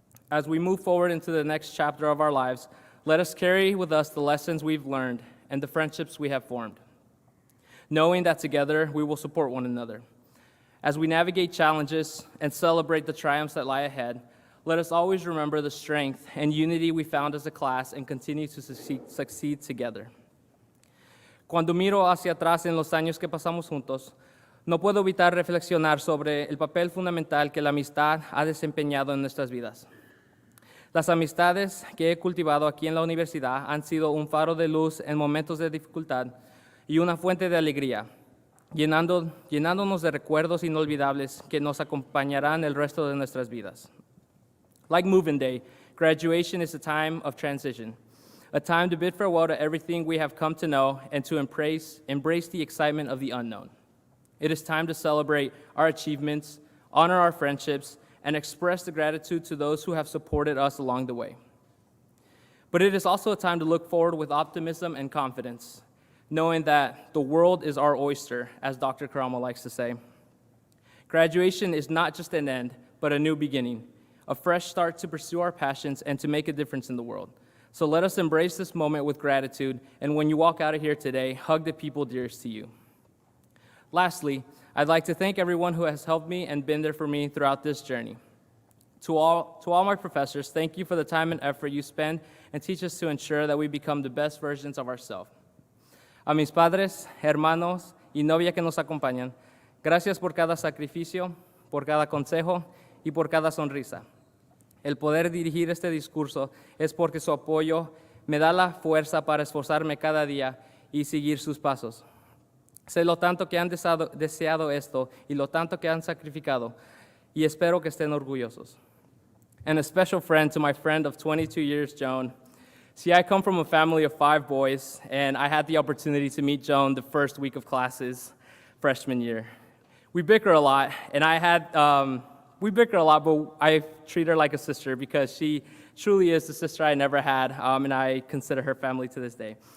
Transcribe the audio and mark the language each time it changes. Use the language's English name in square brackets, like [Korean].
[English] As we move forward into the next chapter of our lives, let us carry with us the lessons we've learned and the friendships we have formed, knowing that together we will support one another. As we navigate challenges and celebrate the triumphs that lie ahead, let us always remember the strength and unity we found as a class and continue to succeed together. [Spanish] Cuando miro hacia atrás en los años que pasamos juntos, no puedo evitar reflexionar sobre el papel fundamental que la amistad ha desempeñado en nuestras vidas. Las amistades que he cultivado aquí en la universidad han sido un faro de luz en momentos de dificultad y una fuente de alegría, llenándonos de recuerdos inolvidables que nos acompañarán el resto de nuestras vidas. [English] Like moving day, graduation is a time of transition, a time to bid farewell to everything we have come to know and to embrace the excitement of the unknown. It is time to celebrate our achievements, honor our friendships, and express the gratitude to those who have supported us along the way. But it is also a time to look forward with optimism and confidence, knowing that the world is our oyster, as Dr. Karama likes to say. Graduation is not just an end, but a new beginning, a fresh start to pursue our passions and to make a difference in the world. So let us embrace this moment with gratitude, and when you walk out of here today, hug the people dearest to you. Lastly, I'd like to thank everyone who has helped me and been there for me throughout this journey. To all my professors, thank you for the time and effort you spend and teach us to ensure that we become the best versions of ourselves. [Spanish] A mis padres, hermanos y novia que nos acompañan, gracias por cada sacrificio, por cada consejo y por cada sonrisa. El poder dirigir este discurso es porque su apoyo me da la fuerza para esforzarme cada día y seguir sus pasos. Sé lo tanto que han deseado esto y lo tanto que han sacrificado, y espero que estén orgullosos. [English] And a special friend to my friend of 22 years, Joan. See, I come from a family of 5 boys, and I had the opportunity to meet Joan the first week of classes freshman year. We bicker a lot, and but I treat her like a sister because she truly is the sister I never had, and I consider her family to this day.